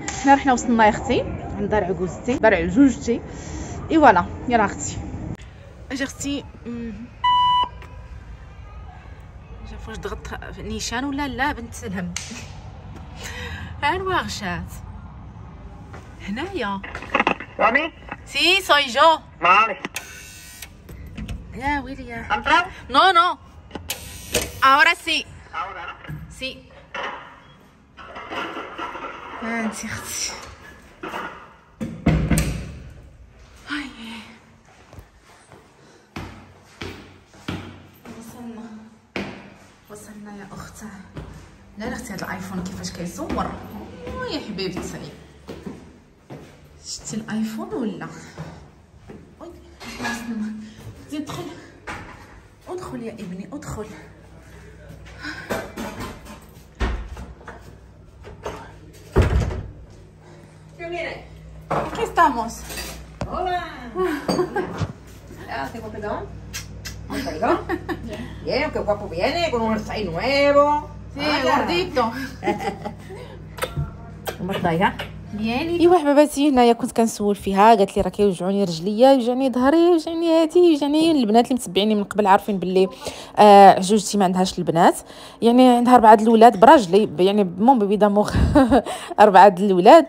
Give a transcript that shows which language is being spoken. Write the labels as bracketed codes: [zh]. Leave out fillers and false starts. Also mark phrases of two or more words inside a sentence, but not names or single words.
[ar] حنا رحنا وصلنا يا اختي عند دار عجوزتي، دار عجوجتي. اي فوالا. يلا اختي اجي اختي. شوف واش ضغط نيشان ولا لا بنت الهم. ها الورشات هنايا. [es] ¿Mami? Sí, soy yo. Vale. Ya, Willy, ya. ¿Ha entrado? No. Ahora sí. Ahora, ¿no? Sí. [ar] انتي اختي. هاي وصلنا يا اختي. لا اختي هذا الايفون كيفاش كيصور. يا حبيبتي شتي الايفون ولا؟ زيد ادخل يا ابني ادخل. [es] Aquí estamos. Hola. ¿Tengo pegado? ¿Me pegado? Bien, qué guapo viene, con un jersey nuevo. Sí, gordito. ¿Cómo estáis, ha? [ar] ايوا حباباتي هنايا كنت كنسول فيها. قالت لي راه كيوجعوني رجليا، يوجعني ظهري، يوجعني هادي، يوجعني. البنات اللي متبعيني من قبل عارفين باللي عجوجتي ما عندهاش البنات، يعني عندها 4 د الاولاد براجلي، يعني [fr] mon bébé d'amour [ar] 4 د الاولاد.